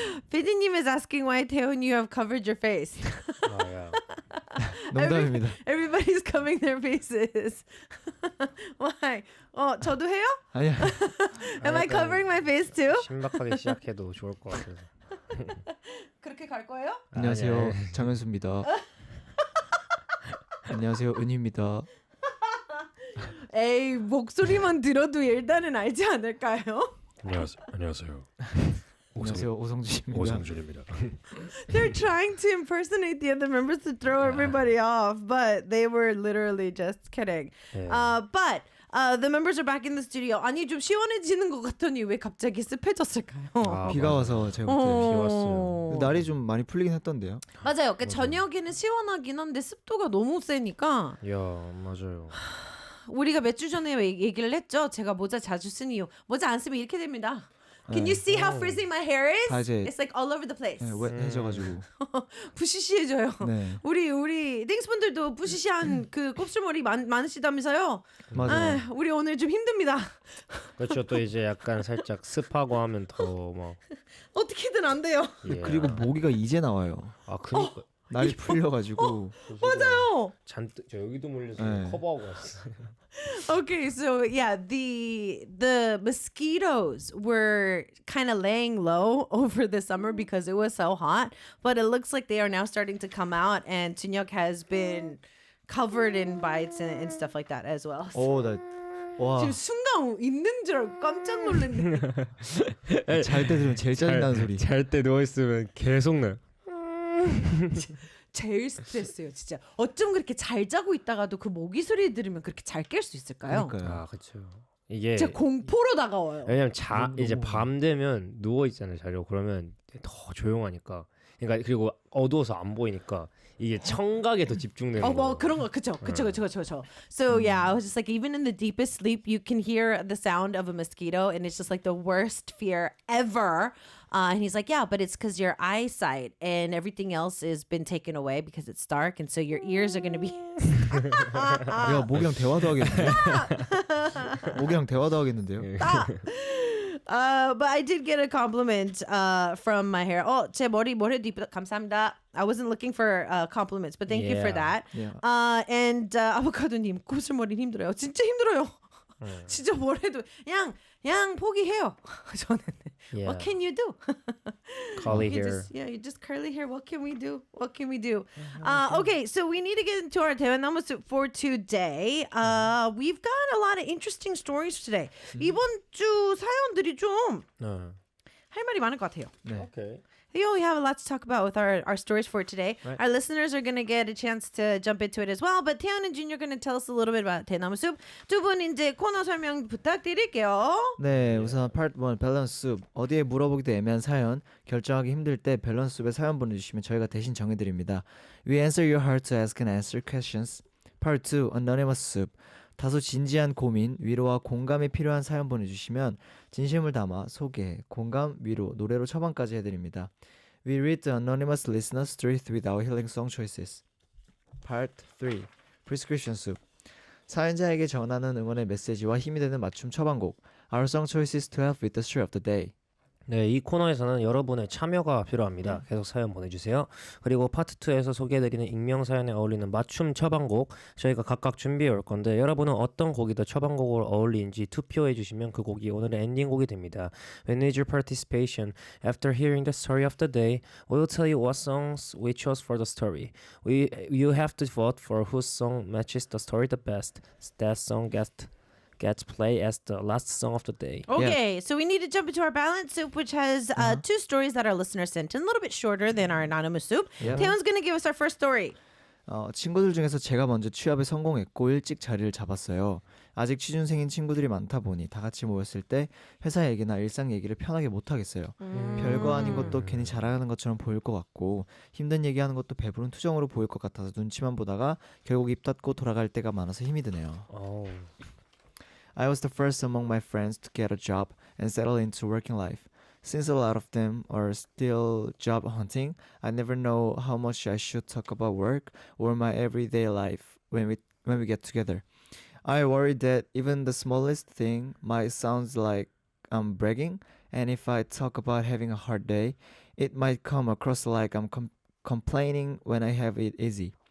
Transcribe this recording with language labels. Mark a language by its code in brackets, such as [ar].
[en] PD님 is asking why Taehoon you have covered your face. [ko] 야. 농담입니다. [en] Everybody's covering their faces. [ko] Why? 저도 해요? 아니야. [en] Am I covering my face too? [ko] 신박하게 시작해도 좋을 것 같아서. 그렇게 갈 거예요? 안녕하세요, 예. 장현수입니다. 안녕하세요, 은희입니다. 에이, 목소리만 들어도 일단은 알지 않을까요? 안녕하세요. 안녕하세요, 오성준입니다. 오상준입니다. [en] They're trying to impersonate the other members to throw everybody off, but they were literally just kidding. Yeah. But the members are back in the studio. [ko] 아니 좀 시원해지는 것 같더니 왜 갑자기 습해졌을까요? 비가 와서 제가 볼 때. 비 왔어요. 날이 좀 많이 풀리긴 했던데요. 맞아요. 그러니까 저녁에는 시원하긴 한데 습도가 너무 세니까 야, 맞아요. 우리가 몇 주 전에 얘기를 했죠. 제가 모자 자주 쓴 이유. 모자 안 쓰면 이렇게 됩니다. [en] Can you see how frizzy my hair is? [ko] 다 이제 [en] It's like all over the place. [ko] 네, 해져가지고. 부시시해져요. 네. 우리 땡스분들도 부시시한 그 곱슬머리 많으시다면서요? 맞아요. 우리 오늘 좀 힘듭니다. 그렇죠. 또 이제 약간 살짝 습하고 하면 더 막. 어떻게든 안 돼요. 그리고 모기가 이제 나와요. 아, 그니까. 날이 풀려가지고. 맞아요. 잔뜩 저 여기도 물려서 네. 커버하고 왔어요. [en] Okay, so yeah, the mosquitoes were kind of laying low over the summer because it was so hot, but it looks like they are now starting to come out, and Tunyeok has been covered in bites and stuff like that as well. [ko] 와. 지금 순간 있는 줄 알고 깜짝 놀랐네. 잘 때 들으면 제일 짜증나는 소리. 잘 때 누워 있으면 계속 나. 제일 스트레스예요, 진짜. 어쩜 그렇게 잘 자고 있다가도 그 모기 소리 들으면 그렇게 잘 깰 수 있을까요? 그러니까요. 아, 그렇죠. 이게 진짜 공포로 다가와요. 왜냐면 이제 밤 되면 누워 있잖아요, 자려고. 그러면 더 조용하니까. 그러니까 그리고 어두워서 안 보이니까 이게 청각에 더 집중되는 거예요. 뭐 그런 거 그쵸. [en] So yeah, I was just like, even in the deepest sleep, you can hear the sound of a mosquito, and it's just like the worst fear ever. And he's like, yeah, but it's because your eyesight and everything else has been taken away because it's dark, and so your ears are gonna be. [ko] 야, 모기랑 대화도 하겠는데. 모기랑 대화도 하겠는데요. [en] But I did get a compliment from my hair. [ko] 제 머리도 이쁘다. 감사합니다. [en] I wasn't looking for compliments, but thank you for that. Yeah. [ko] And 아보카도님, 곱슬머리 힘들어요. 진짜 힘들어요. 진짜 뭘 해도 그냥 포기해요. 저는 [en] Yeah. What can you do? Curly You hair. you just curly hair. What can we do? Okay, so we need to get into our 대나무 soup for today. We've got a lot of interesting stories today. [ko] 이번 주 사연들이 좀 할 말이 많을 것 같아요. 네. [en] Okay. We have a lot to talk about with our stories for today. Right. Our listeners are going to get a chance to jump into it as well. But Taeyeon and Jun are going to tell us a little bit about 대나무 숲. [ko] 두 분 이제 코너 설명 부탁드릴게요. 네, 우선 Part 1 밸런스 숲. 어디에 물어보기도 애매한 사연, 결정하기 힘들 때 밸런스 숲에 사연 보내주시면 저희가 대신 정해드립니다. [en] We answer your heart to ask and answer questions. Part 2 Anonymous 숲. [ko] 다소 진지한 고민, 위로와 공감이 필요한 사연 보내주시면 진심을 담아 소개, 공감, 위로, 노래로 처방까지 해드립니다. [en] We read the anonymous listener's stories with our healing song choices. Part 3 Prescription 숲. [ko] 사연자에게 전하는 응원의 메시지와 힘이 되는 맞춤 처방곡. [en] Our song choices to help with the story of the day. [ko] 네, 이 코너에서는 여러분의 참여가 필요합니다. 계속 사연 보내주세요. 그리고 파트 2에서 소개해드리는 익명 사연에 어울리는 맞춤 처방곡 저희가 각각 준비해 올 건데 여러분은 어떤 곡이 더 처방곡으로 어울리는지 투표해 주시면 그 곡이 오늘의 엔딩곡이 됩니다. [en] We need your participation. After hearing the story of the day, we'll tell you what songs we chose for the story. You have to vote for whose song matches the story the best. That song gets play as the last song of the day. Okay, so we need to jump into our balance soup, which has two stories that our listeners sent in, a little bit shorter than our anonymous soup. Yeah. Taeyeon's going to give us our first story. [ko] 친구들 중에서 제가 먼저 취업에 성공했고 일찍 자리를 잡았어요. 아직 취준생인 친구들이 많다 보니 다 같이 모였을 때 회사 얘기나 일상 얘기를 편하게 못 하겠어요. 별거 아닌 것도 괜히 자랑하는 것처럼 보일 것 같고 힘든 얘기하는 것도 배부른 투정으로 보일 것 같아서 눈치만 보다가 결국 입 닫고 돌아갈 때가 많아서 힘이 드네요. 어우. [en] I was the first among my friends to get a job and settle into working life. Since a lot of them are still job hunting, I never know how much I should talk about work or my everyday life when we get together. I worry that even the smallest thing might sound like I'm bragging, and if I talk about having a hard day, it might come across like I'm complaining when I have it easy.